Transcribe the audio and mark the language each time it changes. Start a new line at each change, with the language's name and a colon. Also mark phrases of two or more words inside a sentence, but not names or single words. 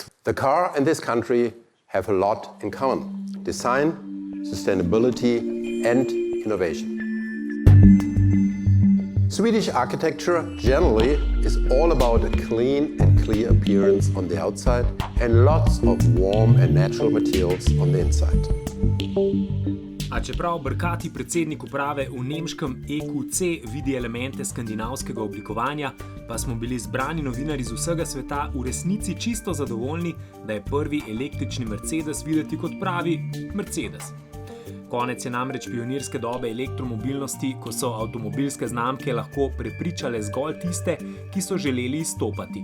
English: The car and this country have a lot in common: design, sustainability, and innovation. Swedish architecture generally is all about a clean and clear appearance on the outside and lots of warm and natural materials on the inside.
Slovenian: A čeprav brkati predsednik uprave v nemškem EQC vidi elemente skandinavskega oblikovanja, pa smo bili zbrani novinarji z vsega sveta v resnici čisto zadovoljni, da je prvi električni Mercedes videti kot pravi Mercedes. Konec je namreč pionirske dobe elektromobilnosti, ko so avtomobilske znamke lahko prepričale zgolj tiste, ki so želeli izstopati.